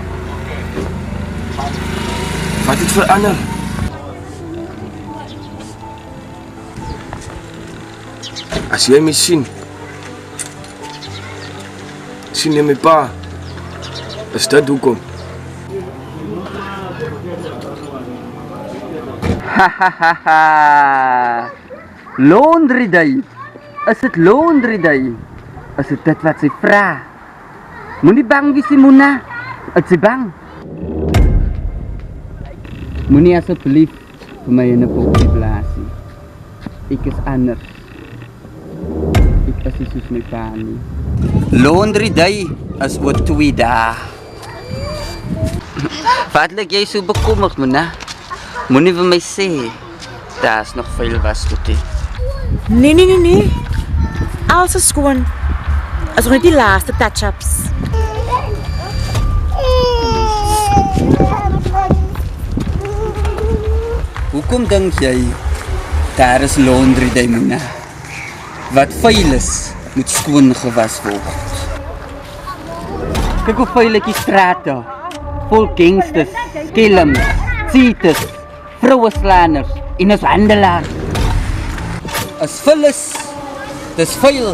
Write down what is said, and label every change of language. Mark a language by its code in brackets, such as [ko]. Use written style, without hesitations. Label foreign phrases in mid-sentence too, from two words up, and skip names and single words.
[af] Wat het verander? As jy my sien jy my pa, is dit hoekom? [en] Hahaha, laundry day. [af] Is dit [en] laundry day? [af] Is dit wat sy vra? Moenie bang wees, Mona. Is sy bang? Moenie asseblief vir my in 'n popie blaas nie. Ek is anders. Ek is nie soos my pa nie. [en] Laundry day [af] is oor 2 dae. Wat lyk jy so bekommerd, Mona? Moenie vir my sê, daar is nog veel wasgoed hier. Nee. Alles is skoon. As nog net die laaste touch-ups. Hoekom dink jy, daar is [en] laundry day, [af] Mona? Wat vuil is, moet skoon gewas word. Kyk hoe vuil ek die strate, vol gangsters, skelms, cheaters, vrouwenslaners en ons handelaar. As vuil is, dis vuil.